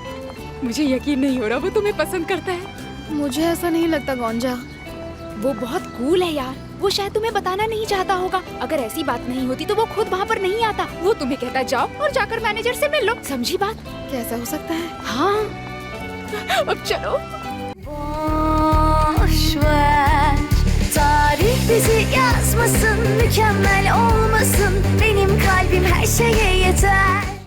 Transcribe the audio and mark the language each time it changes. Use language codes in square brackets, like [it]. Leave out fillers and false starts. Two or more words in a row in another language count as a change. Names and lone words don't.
[hi] मुझे यकीन नहीं हो रहा वो तुम्हें पसंद करता है। मुझे ऐसा नहीं लगता गोंजा। वो बहुत कूल है यार, वो शायद तुम्हें बताना नहीं चाहता होगा। अगर ऐसी बात नहीं होती तो वो खुद वहाँ पर नहीं आता। वो तुम्हें कहता जाओ और जाकर मैनेजर से मिल लो। समझी बात? कैसा हो सकता है? हाँ, अब चलो। [tr] Boş ver, tarih bizi yazmasın, mükemmel olmasın, benim kalbim her şeye yeter.